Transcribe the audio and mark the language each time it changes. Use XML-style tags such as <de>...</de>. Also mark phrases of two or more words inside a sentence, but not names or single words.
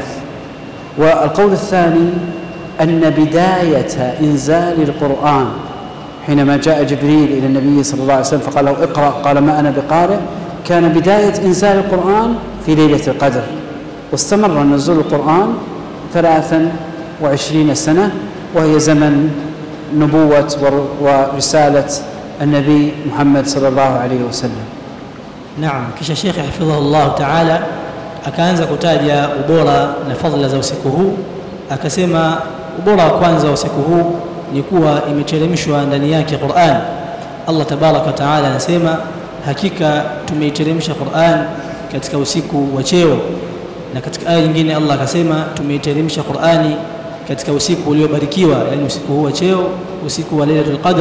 <ar>والقول الثاني أن بداية إنزال القرآن حينما جاء جبريل إلى النبي صلى الله عليه وسلم فقال له اقرأ، قال ما أنا بقارئ، كان بداية إنزال القرآن في ليلة القدر، واستمر نزول القرآن 23 سنة، وهي زمن نبوة ورسالة النبي محمد صلى الله عليه وسلم.</ar> <sw>Naam, kisha Sheikh</sw> <ar>حفظه الله تعالى</ar> <sw>akaanza kutaja ubora na fadhila za usiku huu. Akasema ubora wa kwanza wa usiku huu ni kuwa imeteremshwa ndani yake Qur'an. Allah</sw> <ar>تبارك وتعالى</ar> <sw>anasema hakika tumeiteremsha Qur'an katika usiku wa cheo, na katika aya nyingine Allah akasema tumeiteremsha Qur'ani katika usiku uliobarikiwa, yani usiku huu wa cheo, usiku wa Lailatul Qadr.</sw>